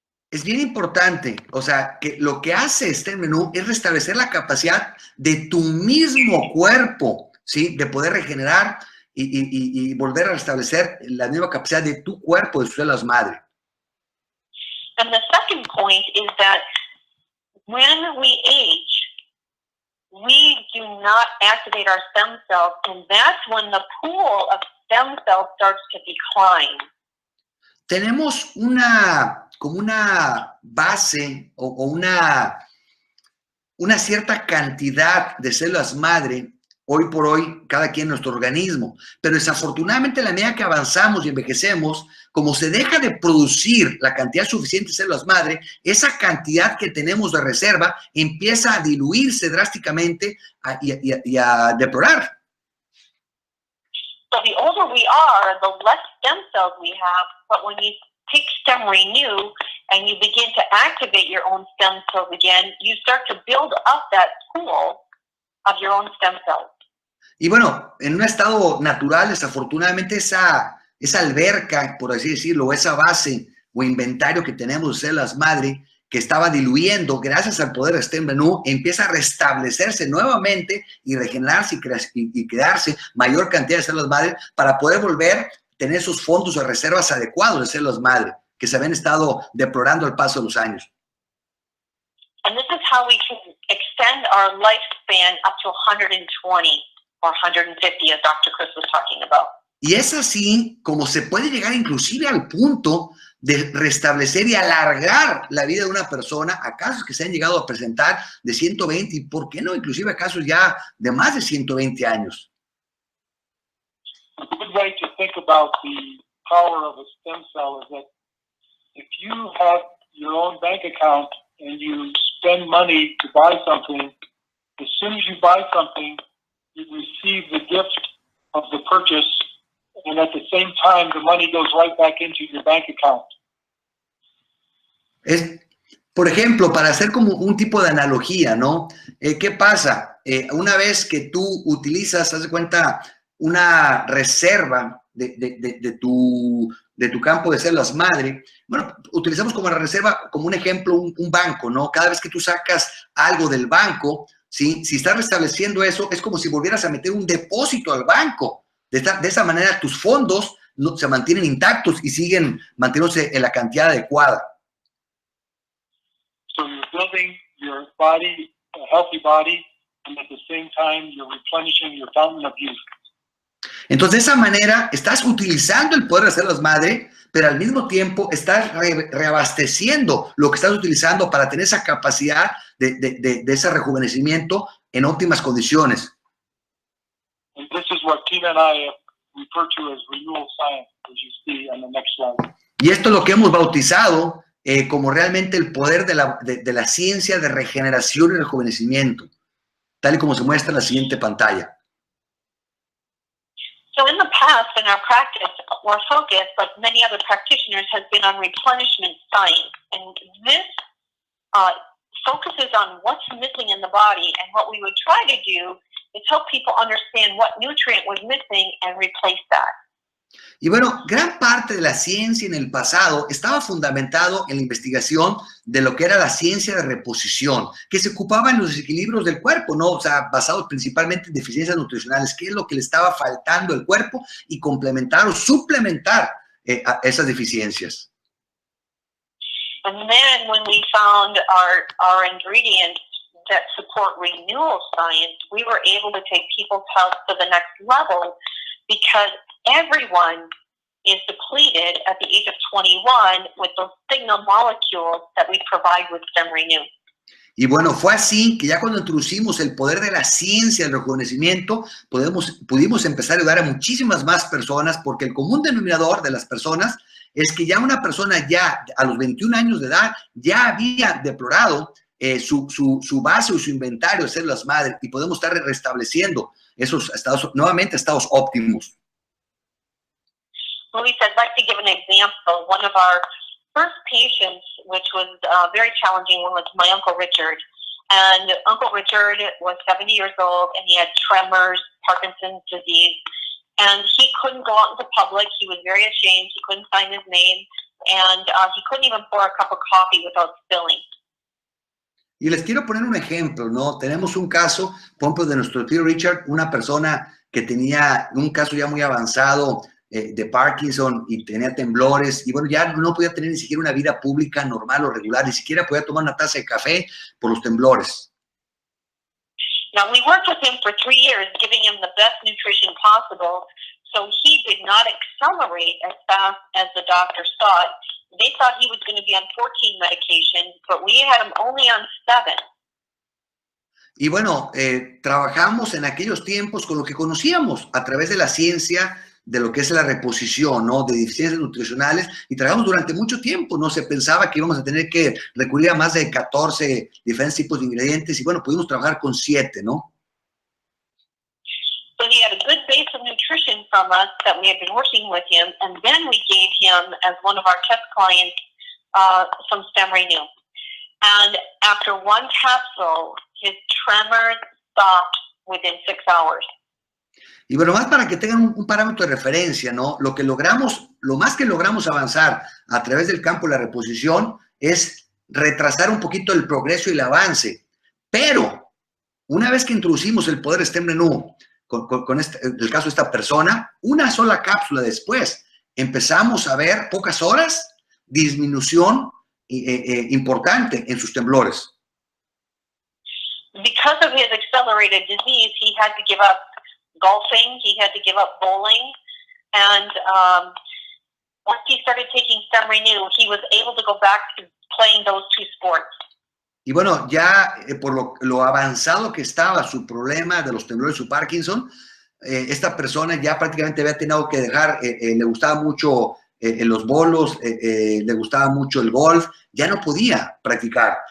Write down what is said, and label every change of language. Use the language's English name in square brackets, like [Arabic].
[Spanish] Es bien importante, o sea, que lo que hace Stemrenu es restablecer la capacidad de tu mismo cuerpo, ¿sí? De poder regenerar y volver a restablecer la misma capacidad de tu cuerpo, de sus células madre. [English] And the second point is that when we age, we do not activate our stem cells, and that's when the pool of stem cells starts to decline. [Spanish] Tenemos como una base o una cierta cantidad de células madre hoy por hoy, cada quien en nuestro organismo. Pero desafortunadamente, a la medida que avanzamos y envejecemos, como se deja de producir la cantidad suficiente de células madre, esa cantidad que tenemos de reserva empieza a diluirse drásticamente y a deplorar. [English] So the older we are, the less stem cells we have, but when you take Stemrenu and you begin to activate your own stem cells again, you start to build up that pool of your own stem cells. [Spanish] Y bueno, en un estado natural, desafortunadamente, esa alberca, por así decirlo, esa base o inventario que tenemos de células madre, que estaba diluyendo, gracias al poder de Stemrenu, empieza a restablecerse nuevamente y regenerarse y crearse mayor cantidad de células madre para poder volver a tener esos fondos o reservas adecuados de células madre que se habían estado deplorando al paso de los años. [English] And this is how we can extend our lifespan up to 120 or 150, as Dr. Chris was talking about. [Spanish] Y es así como se puede llegar inclusive al punto de restablecer y alargar la vida de una persona a casos que se han llegado a presentar de 120 y, ¿por qué no? Inclusive a casos ya de más de 120 años. [English] A good way to think about the power of a stem cell is that if you have your own bank account and you spend money to buy something, as soon as you buy something, you receive the gift of the purchase, and at the same time, the money goes right back into your bank account. [Spanish] Por ejemplo, para hacer como un tipo de analogía, ¿no? ¿Qué pasa? Una vez que tú utilizas, haz de cuenta, una reserva de tu campo de células madre, bueno, utilizamos como reserva, como un ejemplo, un banco, ¿no? Cada vez que tú sacas algo del banco, ¿sí? Si estás restableciendo eso, es como si volvieras a meter un depósito al banco. De esa manera, tus fondos se mantienen intactos y siguen manteniéndose en la cantidad adecuada. [English] So you're building your body, a healthy body, and at the same time, you're replenishing your fountain of youth. [Spanish] Entonces, de esa manera, estás utilizando el poder de células madre, pero al mismo tiempo estás reabasteciendo lo que estás utilizando para tener esa capacidad de ese rejuvenecimiento en óptimas condiciones. [English] And this is what Tina and I refer to as renewal science, as you see on the next slide. [Spanish] Y esto es lo que hemos bautizado como realmente el poder de la ciencia de regeneración y rejuvenecimiento, tal y como se muestra en la siguiente pantalla. [English] So in the past, in our practice, our focus, like many other practitioners, has been on replenishment science. And this focuses on what's missing in the body. And what we would try to do is help people understand what nutrient was missing and replace that. [Spanish] Y bueno, gran parte de la ciencia en el pasado estaba fundamentado en la investigación de lo que era la ciencia de reposición, que se ocupaba en los desequilibrios del cuerpo, ¿no? O sea, basados principalmente en deficiencias nutricionales, qué es lo que le estaba faltando al cuerpo y complementar o suplementar a esas deficiencias. [English] And then when we found our ingredients that support renewal science, we were able to take people's health to the next level because everyone is depleted at the age of 21 with those signal molecules that we provide with Stemrenu. [Spanish] Y bueno, fue así que ya cuando introducimos el poder de la ciencia, el rejuvenecimiento, pudimos empezar a ayudar a muchísimas más personas, porque el común denominador de las personas es que ya una persona ya a los 21 años de edad ya había deplorado su base o su inventario de células madre, y podemos estar restableciendo esos estados, nuevamente estados óptimos. [English] Luis, I'd like to give an example. One of our first patients, which was a very challenging one, was my Uncle Richard. And Uncle Richard was 70 years old, and he had tremors, Parkinson's disease, and he couldn't go out into public. He was very ashamed. He couldn't sign his name, and he couldn't even pour a cup of coffee without spilling. [Spanish] Y les quiero poner un ejemplo, ¿no? Tenemos un caso, por ejemplo, de nuestro tío Richard, una persona que tenía un caso ya muy avanzado de Parkinson y tenía temblores, y bueno, ya no podía tener ni siquiera una vida pública normal o regular, ni siquiera podía tomar una taza de café por los temblores. [English] Now, we worked with him for 3 years, giving him the best nutrition possible, so he did not accelerate as fast as the doctors thought. They thought he was going to be on 14 medications, but we had him only on 7. [Spanish] Y bueno, trabajamos en aquellos tiempos con lo que conocíamos a través de la ciencia, de lo que es la reposición, ¿no? De deficiencias nutricionales, y trabajamos durante mucho tiempo, ¿no? Se pensaba que íbamos a tener que recurrir a más de 14 diferentes tipos de ingredientes, y bueno, pudimos trabajar con 7, ¿no? [English] So he had a good base of nutrition from us that we had been working with him, and then we gave him, as one of our test clients, some Stemrenu. And after one capsule, his tremors stopped within 6 hours. [Spanish] Y bueno, más para que tengan un parámetro de referencia, ¿no? Lo más que logramos avanzar a través del campo de la reposición es retrasar un poquito el progreso y el avance. Pero, una vez que introducimos el poder Stemrenu, con el caso de esta persona, una sola cápsula después, empezamos a ver, pocas horas, disminución importante en sus temblores. [English] Because of his accelerated disease, he had to give up golfing, he had to give up bowling, and once he started taking Stemrenu, he was able to go back to playing those 2 sports. [Spanish] Y bueno, ya por lo avanzado que estaba su problema de los temblores, su Parkinson, esta persona ya prácticamente había tenido que dejar, le gustaba mucho los bolos, le gustaba mucho el golf, ya no podía practicar.